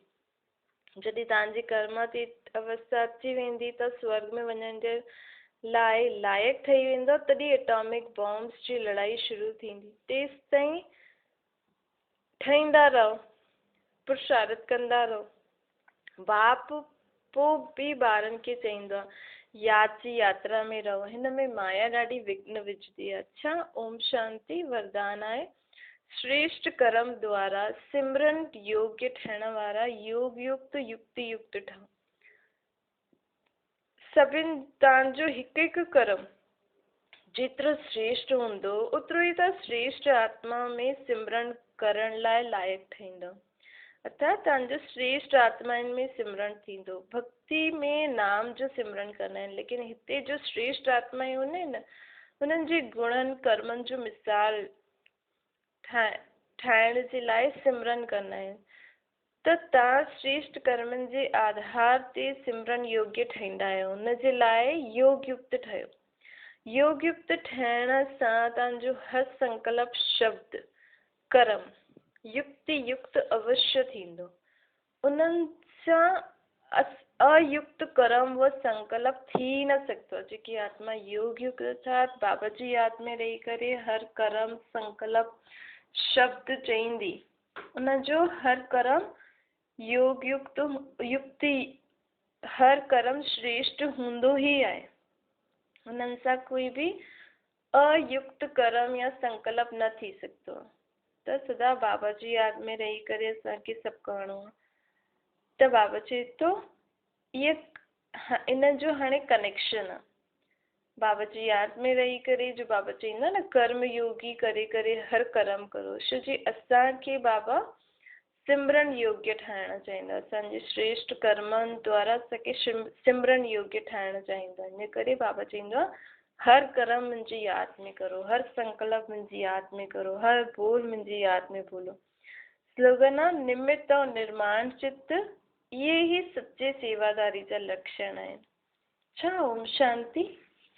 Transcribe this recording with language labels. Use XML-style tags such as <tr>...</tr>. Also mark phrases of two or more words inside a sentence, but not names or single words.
<sd>जॾहिं तव्हांजी कर्मातीत अवस्था अची वेंदी त स्वर्ग में वञण जे लाइ लाइक़ु ठही वेंदो, तॾहिं</sd> <en>atomic bombs</en> <sd>जी लड़ाई शुरू थींदी। तेसि ताईं ठाहींदा रहो, पुरुषार्थ कंदा रहो। बाप पोइ बि ॿारनि खे चईंदो आहे याद जी यात्रा में रहो। हिन में माया ॾाढी विघ्न विझदी आहे। अच्छा, ओम शांति वरदान आहे। श्रेष्ठ कर्म द्वारा सिमरन योग्य ठहण वारा योग युक्त युक्ति युक्त ठहो। सभिनि तव्हांजो हिकु हिकु कर्म जेतिरो श्रेष्ठ हूंदो, ओतिरो ई तव्हां श्रेष्ठ आत्मा में सिमरन करण लाइ लाइक़ु ठहींदो। अर्थात तव्हांजो श्रेष्ठ आत्माउनि में सिमरन थींदो। भक्ति में नाम जो सिमरन कंदा आहिनि, लेकिन हिते जो श्रेष्ठ आत्माऊं हूंदा आहिनि न, हुननि जे गुणनि कर्मनि जो मिसाल ठाहिण जे लाइ सिमरन कंदा आहिनि। त तव्हां श्रेष्ठ कर्मनि जे आधार ते सिमरन योग्य ठहींदा आहियो। हुन जे लाइ योग युक्त ठहियो। योग युक्त ठहिण सां तव्हांजो हर संकल्प शब्द कर्म युक्ति युक्त अवश्य थींदो। उन्हनि सां अयुक्त कर्म व संकल्प थी न सघंदो। जेकी आत्मा योग युक्त अर्थात बाबा जी यादि में रही करे हर कर्म संकल्प शब्द चईंदी, उनजो हर कर्म योग युक्त युक्ति, हर कर्म श्रेष्ठ हूंदो ई आहे। उन्हनि सां कोई बि अयुक्त कर्म या संकल्प न थी सघंदो। त सदा बाबा जी यादि में रही करे असांखे सभु करिणो आहे। त बाबा चए थो इहे इन जो हाणे कनेक्शन आहे। बाबा जी यादि में रही करे जो बाबा चईंदा न कर्म योगी करे करे हर कर्म करो, छो जी असांखे बाबा सिमरन योग्य ठाहिणु चाहींदा। असांजे श्रेष्ठ कर्मनि द्वारा असांखे सिमरन योग्य ठाहिणु चाहींदा। इन करे बाबा चईंदो आहे हर कर्म मुंहिंजी यादि में करो, हर संकल्प मुंहिंजी यादि में करो, हर बोल मुंहिंजी यादि में बोलो। स्लोगन आहे निमित्त और निर्माण चित्त ये ही सच्चे सेवादारी जा लक्षण आहिनि। छा ओम शांति।</sd>